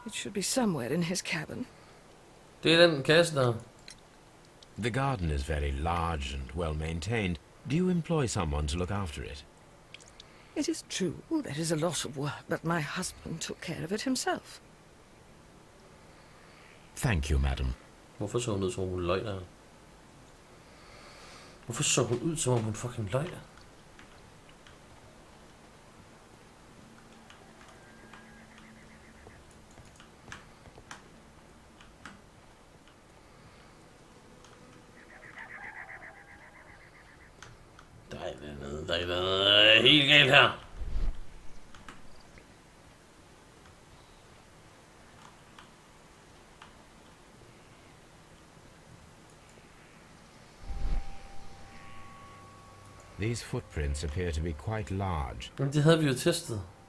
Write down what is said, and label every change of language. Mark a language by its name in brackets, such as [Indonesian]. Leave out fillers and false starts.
[English] It should be somewhere in his cabin. [Danish] Det er den kasse der. [English] The garden is very large and well maintained. Do you employ someone to look after it? It is true, there is a lot of work, but my husband took care of it himself. Thank you, madam. [Danish] Hvorfor så hun ud, som om hun løg der? Hvorfor så hun ud, som om hun fucking løg der? Der er noget helt galt her. [English] These footprints appear to be quite large. [Danish] Men det havde vi jo testet.